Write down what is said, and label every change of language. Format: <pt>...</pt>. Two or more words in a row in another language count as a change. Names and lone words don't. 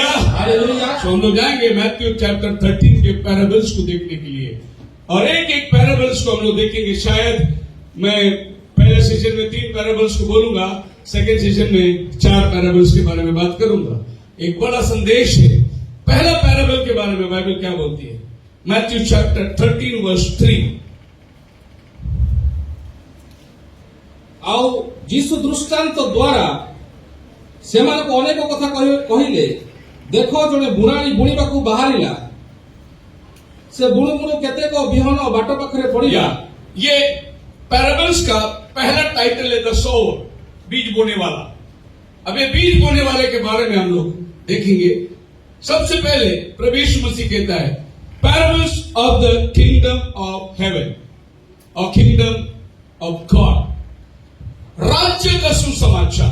<hi>तो हम लोग जाएंगे मैथ्यू चैप्टर 13 के पैराबल्स को देखने के लिए, और एक एक पैराबल्स को हम लोग देखेंगे। शायद मैं पहले सेशन में 3 पैराबल्स को बोलूंगा, सेकेंड सेशन में 4 पैराबल्स के बारे में बात करूंगा। एक बड़ा संदेश है। पहला पैराबल के बारे में बाइबल क्या बोलती है? मैथ्यू चैप्टर 13 वर्स 3।</hi> <or>ଆଉ ଯୀଶୁ ଦୃଷ୍ଟାନ୍ତ ଦ୍ୱାରା ସେମାନଙ୍କୁ ଅନେକ କଥା କହିଲେ। ଦେଖ, ଜଣେ ବୁଣାଳି ବୁଣିବାକୁ ବାହାରିଲା। ସେ ବୁଣୁ ବୁଣୁ କେତେକ ବିହନ ବାଟ ପାଖରେ ପଡ଼ିଲା।</or> <hi>ये पैराबल्स का पहला टाइटल है</hi> <en>the sower,</en> <hi>बीज बोने वाला। अब ये बीज बोने वाले के बारे में हम लोग देखेंगे। सबसे पहले प्रभु यीशु मसीह कहता है</hi> <en>parables of the kingdom of heaven</en> <hi>और</hi> <en>kingdom of God,</en> <hi>राज्य का सुसमाचार।</hi>